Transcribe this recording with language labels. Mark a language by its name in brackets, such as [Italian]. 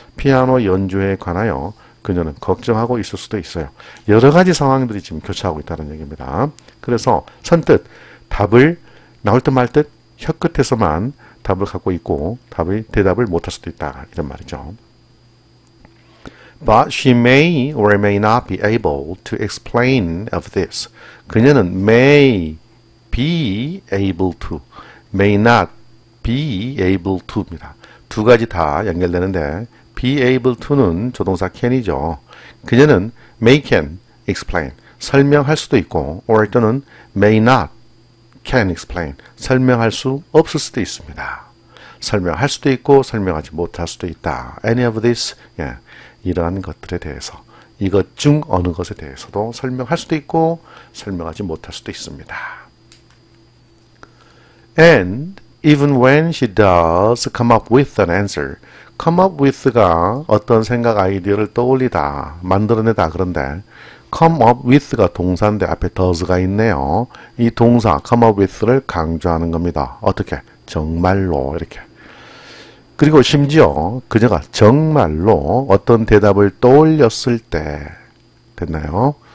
[Korean] 피아노 연주에 관하여 그녀는 걱정하고 있을 수도 있어요. 여러 가지 상황들이 지금 교차하고 있다는 얘기입니다. 그래서 선뜻 답을 나올 듯 말 듯 혀 끝에서만 답을 갖고 있고 대답을 못할 수도 있다. 이런 말이죠. [English] But she may or may not be able to explain of this. [Korean] 그녀는 [English] may be able to, may not be able to [Korean] 입니다. 두 가지 다 연결되는데 be able to는 조동사 can이죠. 그녀는 [English] may can explain, [Korean] 설명할 수도 있고 or 또는 [English] may not can explain, [Korean] 설명할 수 없을 수도 있습니다. 설명할 수도 있고 설명하지 못할 수도 있다. [English] Any of this, [Korean] 이러한 것들에 대해서 이것 중 어느 것에 대해서도 설명할 수도 있고 설명하지 못할 수도 있습니다. [English] And even when she does come up with an answer, come up with가 [Korean] 어떤 생각 아이디어를 떠올리다, 만들어내다 그런데 [English] come up with가 동사인데 앞에 does가 있네요. [Korean] 이 동사 come up with를 강조하는 겁니다. 어떻게? 정말로 이렇게. 그리고 심지어 그녀가 정말로 어떤 대답을 떠올렸을 때 됐나요?